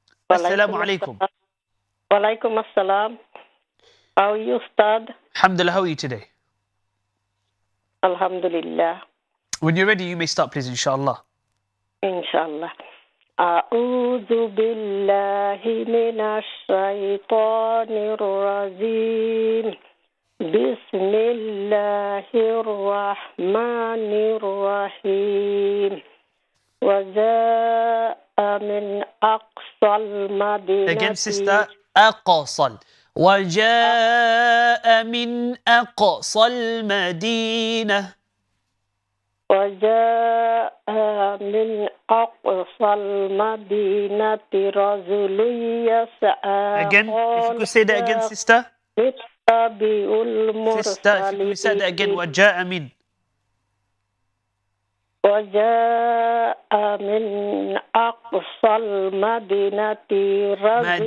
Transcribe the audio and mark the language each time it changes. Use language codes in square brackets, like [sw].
[ar] Assalamu alaikum. Walaikum assalam. [en] How are you, Ustadh? Alhamdulillah, how are you today? [ar] Alhamdulillah. [en] When you're ready, you may start, please, inshallah. [ar] Inshallah. أعوذ بالله من الشيطان الرجيم. بسم الله الرحمن الرحيم. وجاء من أقصى المدينة. [en] Again, sister, أقصى. [ar] وجاء من أقصى المدينة. وجاء من أقصى المدينة رجل يسعى [en] Again, if you could say that again, sister. [ar] متبع [en] Sister, if you could say that again. [ar] المرسلين وَجَاءَ مِن. وجاء من أقصى المدينة رجل